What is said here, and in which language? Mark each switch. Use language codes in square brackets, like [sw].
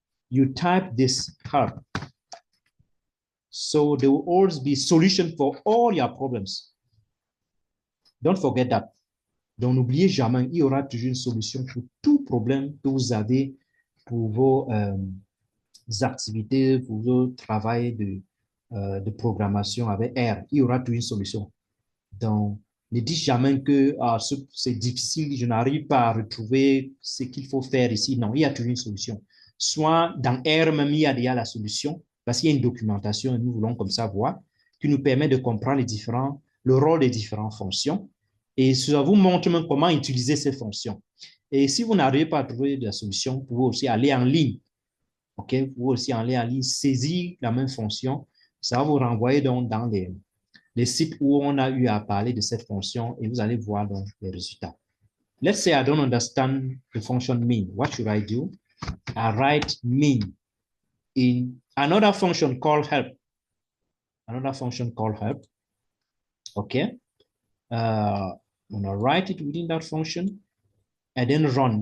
[en] You type this help. So there will always be solution for all your problems. Don't forget that. [fr] Donc, n'oubliez jamais, il y aura toujours une solution pour tout problème que vous avez pour vos activités, pour vos travaux de programmation avec R. Il y aura toujours une solution. Donc, ne dites jamais que c'est difficile, je n'arrive pas à retrouver ce qu'il faut faire ici. Non, il y a toujours une solution. Soit dans R même, il y a déjà la solution, parce qu'il y a une documentation, et nous voulons comme ça voir, qui nous permet de comprendre le rôle des différentes fonctions. Et ça vous montre même comment utiliser ces fonctions. Et si vous n'arrivez pas à trouver la solution, vous pouvez aussi aller en ligne. OK? Vous pouvez aussi aller en ligne, saisir la même fonction. Ça va vous renvoyer donc dans les sites où on a eu à parler de cette fonction et vous allez voir donc les résultats. [en] Let's say I don't understand the function min. What should I do? I write min in another function called help. Another function called help. Okay. I'm going to write it within that function and then run.